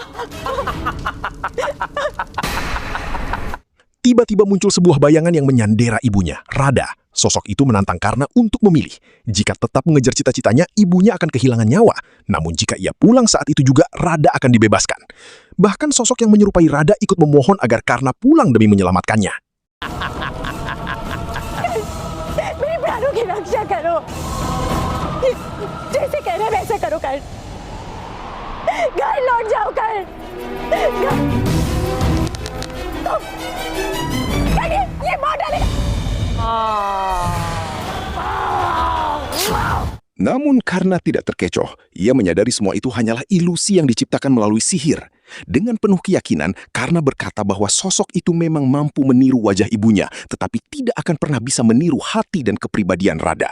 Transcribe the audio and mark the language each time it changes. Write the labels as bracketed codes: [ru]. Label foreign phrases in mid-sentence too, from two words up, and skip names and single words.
[id] Tiba-tiba muncul sebuah bayangan yang menyandera ibunya, Radha. Sosok itu menantang Karna untuk memilih. Jika tetap mengejar cita-citanya, ibunya akan kehilangan nyawa. Namun jika ia pulang saat itu juga, Radha akan dibebaskan. Bahkan sosok yang menyerupai Radha ikut memohon agar Karna pulang demi menyelamatkannya. [hi] मेरे प्राणों की रक्षा करो जैसे कह रहे वैसे करो कर घर लौट जाओ कर ये मौत डालेगा [id] Namun karena tidak terkecoh, ia menyadari semua itu hanyalah ilusi yang diciptakan melalui sihir. Dengan penuh keyakinan, Karna berkata bahwa sosok itu memang mampu meniru wajah ibunya, tetapi tidak akan pernah bisa meniru hati dan kepribadian Radha.